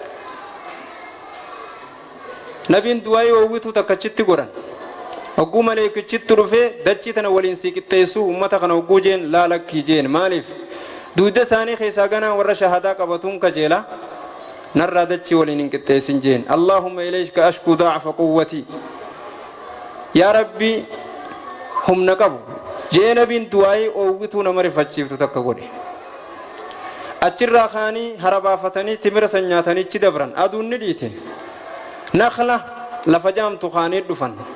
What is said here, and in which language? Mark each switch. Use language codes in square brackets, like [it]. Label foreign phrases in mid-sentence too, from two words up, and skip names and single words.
[om] nabiin du'aayii oowwitu takkachitti godhan hogguu malaayikichitti dhufee dachii tana waliin si qixxeessuu ummata kana hogguu jeen laalakkii jeen maaliif duuda isaanii keessaa ganaa warra shahadaa qabatuun kajeela narraa dachii waliin hin qixxeessin jeen [ar] اللهم إليك أشكو ضعف قوتي [om] yaa rabbi humna qabu jee nabiin du'aayii oowwituu nama rifachiiftu takka godhe achirraa kaanii harabaafatanii timira san nyaatanii ichi dabran aduun ni dhiite nakhla lafa jaamtu kaanii dhufan